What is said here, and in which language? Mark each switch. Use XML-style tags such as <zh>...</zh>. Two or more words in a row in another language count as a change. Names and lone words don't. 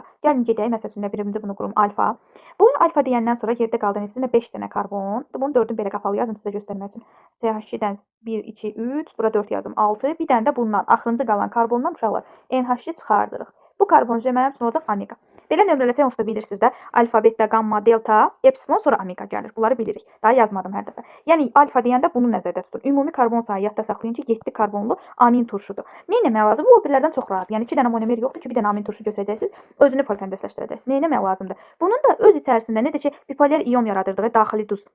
<az>Gəlin gedək, məsəl üçün birinci bunu qurum alfa. Bu alfa deyəndən sonra yerdə qaldı neçəsində 5 dənə karbon. Bunu 4-ün belə qapalı yazın sizə göstərmək üçün. CH2-dən 1, 2, 3, bura 4 yazdım, 6. Bir dənə də bundan, axırıncı qalan karbondan uşaqlar NH2 çıxardırıq. Bu karbon mənim üçün olacaq omega. Belə nömrələsək onsuz da bilirsiniz də, alfa, beta, gamma, delta, epsilon, sonra omega gəlir. Bunları bilirik. Daha yazmadım hər dəfə. Yəni alfa deyəndə bunu nəzərdə tutun. Ümumi karbon sayı yadda saxlayın ki, 7 karbonlu amin turşudur. Nə etmək lazım? Bu o birlərdən çox rahat. Yəni 2 dənə monomer yoxdur ki, bir dənə amin turşu götürəcəksiniz, özünü polkondensləşdirəcəksiniz. Nə etmək lazımdır? Bunun da öz içərisində necə ki, bipolar ion yaradırdığı daxili duz.</az>